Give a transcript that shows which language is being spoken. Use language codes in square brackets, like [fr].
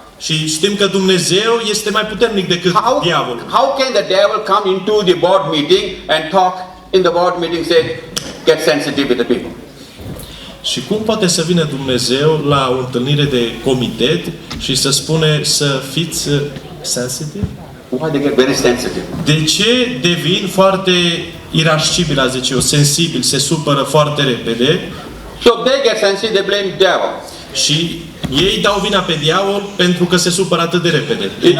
[ro] și știm că Dumnezeu este mai puternic decât diavolul. [en] How can the devil come into the board meeting and talk in the board meeting, say, get sensitive with the people? [ro] Și cum poate să vină Dumnezeu la o întâlnire de comitet și să spune să fiți sensitive? [en] Why they get very sensitive? [ro] De ce devin foarte irascibili, a zice eu, sensibili, se supără foarte repede? [en] So they get sensitive, they blame devil. [ro] Și ei dau vina pe diavol pentru că se supără atât de repede.